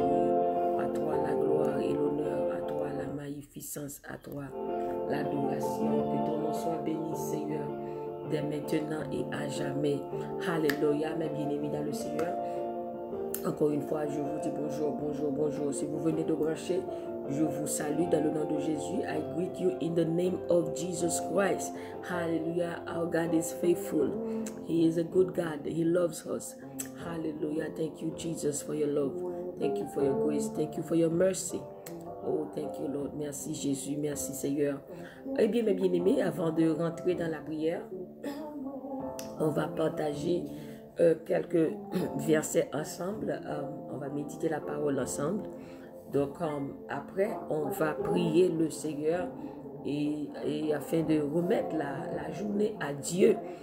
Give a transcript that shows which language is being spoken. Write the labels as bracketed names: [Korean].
[French] À toi la gloire et l'honneur, à toi la magnificence, à toi l'adoration. Que ton nom soit béni Seigneur, dès maintenant et à jamais. Alléluia, mes bien-aimés dans le Seigneur. Encore une fois, je vous dis bonjour, bonjour, bonjour. Si vous venez de brancher, je vous salue dans le nom de Jésus. [English] I greet you in the name of Jesus Christ. Hallelujah. Our God is faithful. He is a good God. He loves us. Hallelujah. Thank you, Jesus, for your love. Thank you for your grace. Thank you for your mercy. Oh, thank you, Lord. [French] Merci, Jésus. Merci, Seigneur. Eh bien, mes bien-aimés, avant de rentrer dans la prière, on va partager quelques versets ensemble. On va méditer la parole ensemble. Donc, après, on va prier le Seigneur et afin de remettre la journée à Dieu.